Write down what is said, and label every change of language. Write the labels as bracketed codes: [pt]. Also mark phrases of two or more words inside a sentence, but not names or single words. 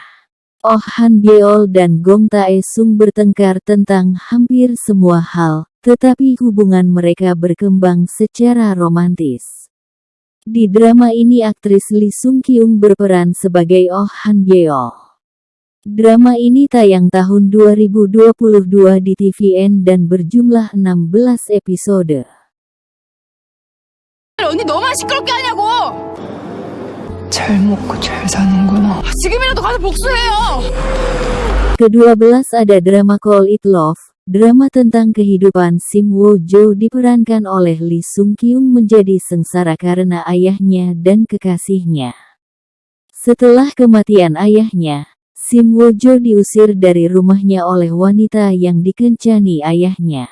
[id] Oh Han Byeol dan Gong Tae-sung bertengkar tentang hampir semua hal, tetapi hubungan mereka berkembang secara romantis. Di drama ini aktris Lee Sung Kyung berperan sebagai Oh Han Byeol. Drama ini tayang tahun 2022 di TVN dan berjumlah 16 episode. [ko] 언니 너만 시끄럽게 하냐고! 잘 먹고 잘 사는구나. 지금이라도 가서 복수해요! [id] Ke-12 ada drama Call It Love, drama tentang kehidupan Sim Woo Jo diperankan oleh Lee Sung Kyung menjadi sengsara karena ayahnya dan kekasihnya. Setelah kematian ayahnya, Sim Woo Jo diusir dari rumahnya oleh wanita yang dikencani ayahnya.